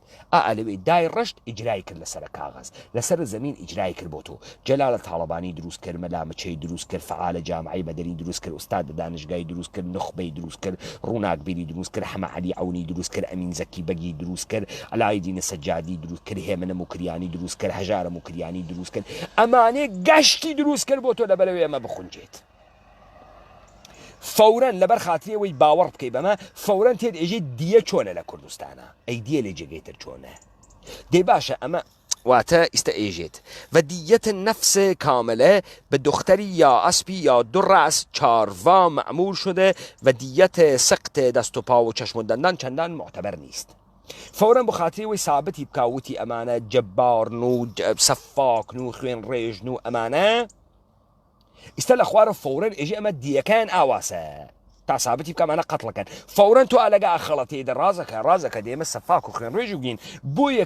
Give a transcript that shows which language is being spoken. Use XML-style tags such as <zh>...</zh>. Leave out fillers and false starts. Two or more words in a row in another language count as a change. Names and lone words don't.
<sdh>ئەلەوێ دای ڕشت ئیجرای کرد لەسەر کاغەز لەسەر زەمین ئیجرای کرد بۆ تۆ جەلالە تاڵەبانی دروست کرد مەلامەچەی دروست کرد فعالە جامعەی بەدەری دروست کرد ئوستاد دانشگای دروست کرد نخبەی دروست کرد ڕووناکبیری دروست کرد حەمە عەلی عەونی دروست کرد ئەمین زەکی بەگی دروست کرد ئەلایدینە سەجادی دروست کرد هێمنە موکریانی دروست کرد هەژارە موکریانی دروست کرد ئەمانەیە گەشتی دروست کرد بۆ تۆ لەبەرەوەی ئەمە بخونجێت فورا لەبەر خاتریەوەی باوەڕ بکەی بەمە فورا تێت ئێژێ دیە چۆنە لە کوردستانە ئەی دیە لێ جێگەیتر چۆنە دەی باشە ئەمە واتە ئیستا ئێژێت و دیەت</sdh> <fa>نفس کاملة به دختری یا اسبی یا 2 رأس چاروا معمول شده و دیت سقط دست و پا و چشم و دندان چندان معتبر نیست</fa> <sdh>فورا بخاطری وی ثابتی بکاوتی ئەمانە جەبار و سەفاک و خوێن ڕێژن و ئەمانە ئیستا لە خوارە فورا ئێژێ ئەمە دیەکەیان ئاواسە تا ثابتی بکە ئەمانە قەتڵەکەن فورا تۆ ئەلەگە ئەخەڵەتێدە ڕازەکە دێمە سەفاک و خوێن ڕێژ و</sdh>